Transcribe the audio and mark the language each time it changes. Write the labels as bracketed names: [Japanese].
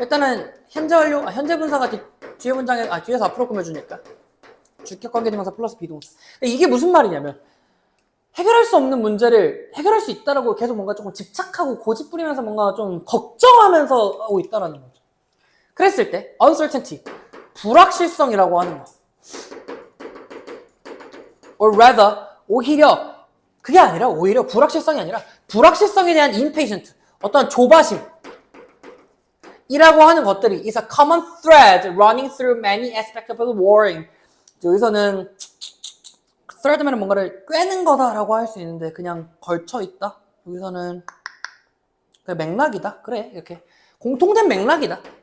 [Korean] 일단은 현재 완료, 현재 분사가 뒤에 문장에, 뒤에서 앞으로 꾸며주니까 주격 관계대명사 플러스 비동사. 이게 무슨 말이냐면 해결할 수 없는 문제를 해결할 수 있다라고 계속 뭔가 조금 집착하고 고집 부리면서 뭔가 좀 걱정하면서 하고 있다라는 거죠. 그랬을 때 uncertainty, 불확실성이라고 하는 거. [English] or rather, [Korean] 오히려 그게 아니라 오히려 불확실성이 아니라 불확실성에 대한 [English] impatient, [Korean] 어떤 조바심 이라고 하는 것들이 [English] is a common thread running through many aspects of the warring. [Korean] 여기서는 thread면 뭔가를 꿰는 거다라고 할 수 있는데 그냥 걸쳐 있다. 여기서는 그냥 맥락이다. 그래, 이렇게 공통된 맥락이다.